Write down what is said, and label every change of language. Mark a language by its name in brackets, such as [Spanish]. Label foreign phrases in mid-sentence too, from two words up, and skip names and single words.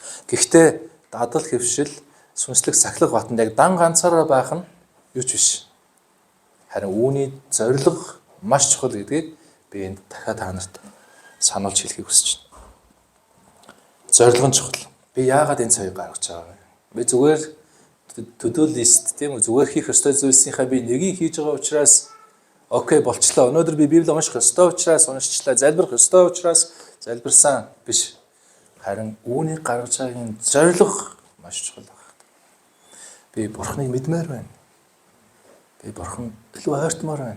[Mongolian] Гэхдээ дадал хэвшил сүнслэг сахилга хотод яг дан ганцаараа байх нь юу ч биш. Харин үүний зорилго маш чухал гэдгийг би энд дахиад та нарт сануулж хэлхийг хүсэж байна. Зорилго нь чухал. Би яагаад энэ цагийг гаргаж байгаа вэ? Би зүгээр [English] to-do list [Mongolian] тийм үү? Зүгээр хийх ёстой зүйлсийнхаа би нэгийг хийж байгаа учраас окей болчлоо. Өнөөдөр би Библийг унших ёстой учраас уншчлаа. Залбирах ёстой учраас залбирсан биш. Харин үүнийг гаргаж байгаагийн зорилго маш чухал байна. Би Бурханыг мэдмээр байна. Би Бурхан илүү ойртмоор байна.